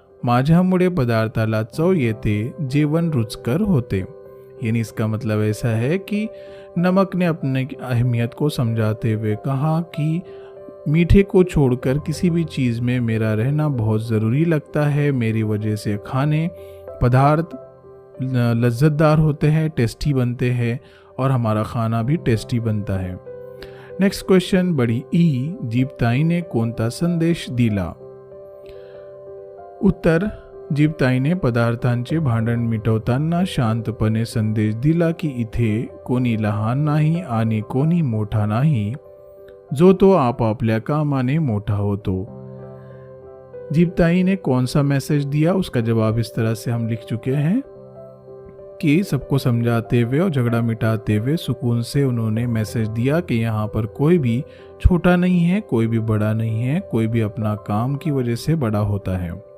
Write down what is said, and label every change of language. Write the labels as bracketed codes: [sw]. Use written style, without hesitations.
[mr] माझ्यामुळे पदार्थाला चव येते, जेवण रुचकर होते। [hi] यानी इसका मतलब ऐसा है कि नमक ने अपने अहमियत को समझाते हुए कहा कि मीठे को छोड़कर किसी भी चीज़ में मेरा रहना बहुत ज़रूरी लगता है। मेरी वजह से खाने पदार्थ लज्जतदार होते हैं, टेस्टी बनते हैं और हमारा खाना भी टेस्टी बनता है। [en] next question [mr] बड़ी ई, जीवताईने कोणता संदेश दिला? उत्तर, जीवताईने पदार्थांचे भांडण मिटवताना शांतपणे संदेश दिला की इथे कोणी लहान नाही आणि कोणी मोठा नाही, जो तो आपापल्या कामाने मोठा होतो। [hi] जीवताई ने कौन सा मैसेज दिया, उसका जवाब इस तरह से हम लिख चुके हैं कि सबको समझाते हुए और झगड़ा मिटाते हुए सुकून से उन्होंने मैसेज दिया कि यहाँ पर कोई भी छोटा नहीं है, कोई भी बड़ा नहीं है, कोई भी अपना काम की वजह से बड़ा होता है।